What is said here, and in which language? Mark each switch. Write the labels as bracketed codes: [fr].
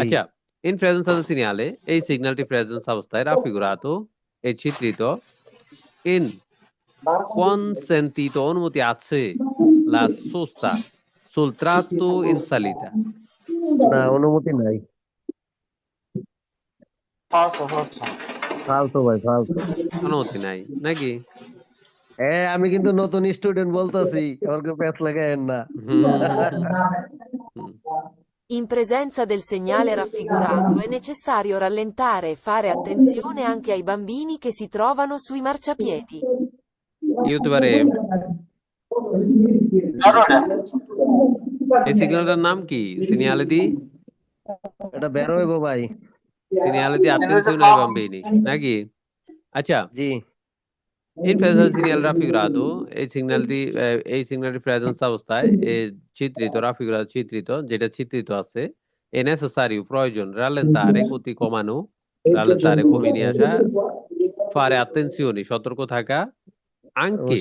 [bn] আচ্ছা, in presence of সিগনালে, এই সিগন্যালটি presence অবস্থায় রাফিগুরাতো এই চিত্রিত ইন consentito অনুমতি আছে [it] la sosta sul tratto in salita। [bn] না অনুমতি নাই ফালসো ভাই ফালসো অনুমতি নাই নাকি? আমি কিন্তু নতুন স্টুডেন্ট বলতাছি এবার কেউ প্যাচ লাগায়েন না হুম, হুম। [it] In presenza del segnale raffigurato è necessario rallentare e fare attenzione anche ai bambini che si trovano sui marciapiedi. [bn] কি হতে পারে? এই সিগন্যালটার নাম কি? সিনিয়ালে দি এটা বের হইব ভাই [it] attenzione ai bambini নাকি? [bn] আচ্ছা, জি ইন প্রেজেন্স সিগন্যাল রাফিগুরাতো এই সিগন্যালটি প্রেজেন্স অবস্থায় চিত্রিত রাফিগুরাতো চিত্রিত, যেটা চিত্রিত আছে এ নেসেসারি প্রয়োজন রালেন্তারে গতি কমানো, রালেন্তারে কমিয়ে নিয়ে আসা, ফারে attenzione সতর্ক থাকা, আঙ্কে